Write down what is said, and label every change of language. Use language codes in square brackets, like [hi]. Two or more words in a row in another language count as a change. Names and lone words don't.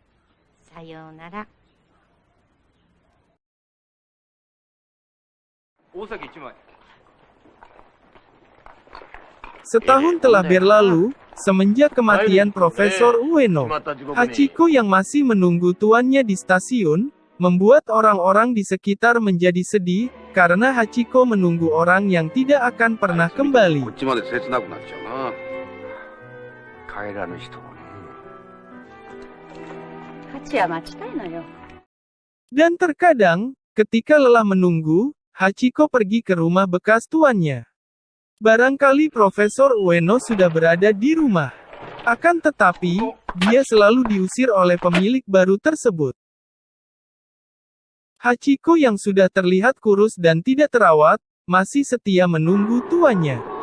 [id] Setahun telah berlalu, semenjak kematian Profesor Ueno. Hachiko yang masih menunggu tuannya di stasiun, membuat orang-orang di sekitar menjadi sedih, karena Hachiko menunggu orang yang tidak akan pernah kembali. [ja] こっちまで切なくなっちゃうな。帰らぬ人もね。ハチは待ちたいのよ。 [id] Dan terkadang, ketika lelah menunggu, Hachiko pergi ke rumah bekas tuannya. Barangkali Profesor Ueno sudah berada di rumah. Akan tetapi, dia selalu diusir oleh pemilik baru tersebut. Hachiko yang sudah terlihat kurus dan tidak terawat, masih setia menunggu tuannya.